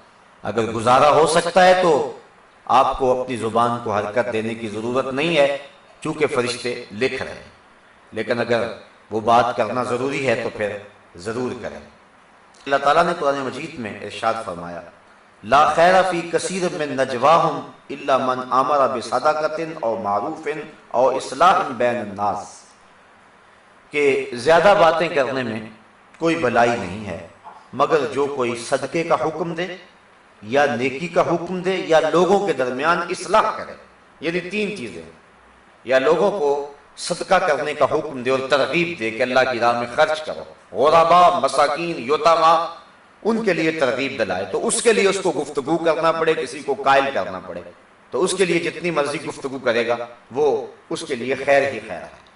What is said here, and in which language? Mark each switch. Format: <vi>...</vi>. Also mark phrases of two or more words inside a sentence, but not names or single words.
<ur>اگر گزارا ہو سکتا ہے تو آپ کو اپنی زبان کو حرکت دینے کی ضرورت نہیں ہے، چونکہ فرشتے لکھ رہے ہیں، لیکن اگر وہ بات کرنا ضروری ہے تو پھر ضرور کریں۔ اللہ تعالیٰ نے قرآن مجید میں ارشاد فرمایا</ur> <ar>لا خیر فی کثیر من نجواہم الا من امر بصدقۃ او معروف او اصلاح بین الناس،</ar> <ur>کہ زیادہ باتیں کرنے میں کوئی بھلائی نہیں ہے مگر جو کوئی صدقے کا حکم دے یا نیکی کا حکم دے یا لوگوں کے درمیان اصلاح کرے، یعنی تین چیزیں، یا لوگوں کو صدقہ کرنے کا حکم دے اور ترغیب دے کہ اللہ کی راہ میں خرچ کرو، غربا مساکین یتاما ان کے لیے ترغیب دلائے، تو اس کے لیے اس کو گفتگو کرنا پڑے، کسی کو قائل کرنا پڑے، تو اس کے لیے جتنی مرضی گفتگو کرے گا وہ اس کے لیے خیر ہی خیر ہے۔</ur>